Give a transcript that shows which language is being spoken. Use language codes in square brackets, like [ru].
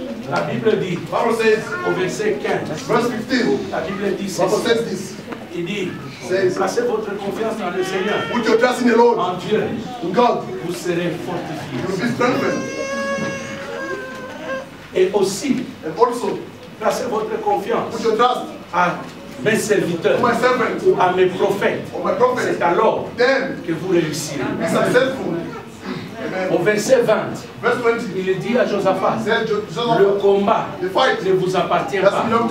[fr] La Bible dit, au verset 15, la Bible dit ceci. Il dit, placez votre confiance dans le Seigneur. [en] Put your trust in the Lord. [fr] En Dieu, [en] in God. [fr] Vous serez fortifiés. [en] You will be strengthened. [fr] Et aussi, [en] and also, [fr] placez votre confiance [en] put your trust [fr] à mes serviteurs, [en] my servants, [fr] à mes prophètes. C'est alors que vous réussirez. [en] Be successful. [fr] Au verset 20, il dit à Josaphat, le combat ne vous appartient pas.